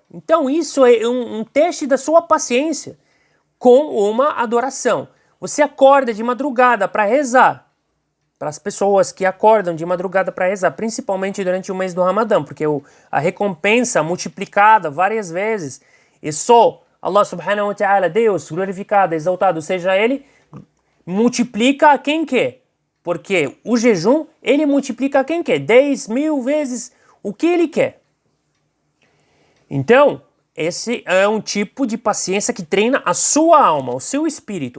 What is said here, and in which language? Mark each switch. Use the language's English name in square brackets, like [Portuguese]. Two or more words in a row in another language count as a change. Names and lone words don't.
[Portuguese] Então isso é um teste da sua paciência com uma adoração. Você acorda de madrugada para rezar. Para as pessoas que acordam de madrugada para rezar, principalmente durante o mês do Ramadã, porque a recompensa multiplicada várias vezes, e só Allah [Arabic] سبحانه وتعالى, [Portuguese] Deus glorificado, exaltado seja Ele, multiplica a quem quer. Porque o jejum, ele multiplica a quem quer, 10.000 vezes o que ele quer. Então, esse é um tipo de paciência que treina a sua alma, o seu espírito.